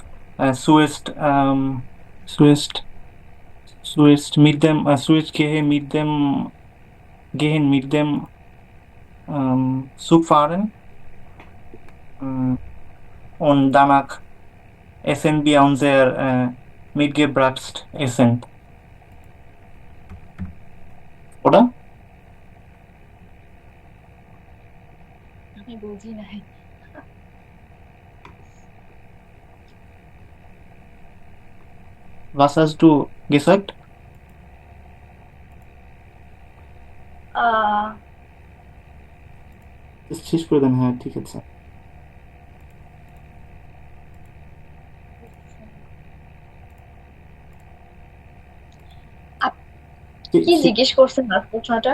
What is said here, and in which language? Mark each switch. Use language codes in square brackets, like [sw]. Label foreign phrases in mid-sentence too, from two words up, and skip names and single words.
[de] Zuerst mit dem, zuerst gehen mit dem Zug fahren. Und danach essen wir unser mitgebrachtes Essen. Oder? [bn] আমি বুঝি নাই। [de] Was hast du gesagt? [bn] আহ, শেষ করে দেন, হ্যাঁ ঠিক আছে। কি জিজ্ঞেস করছেন না প্রশ্নটা?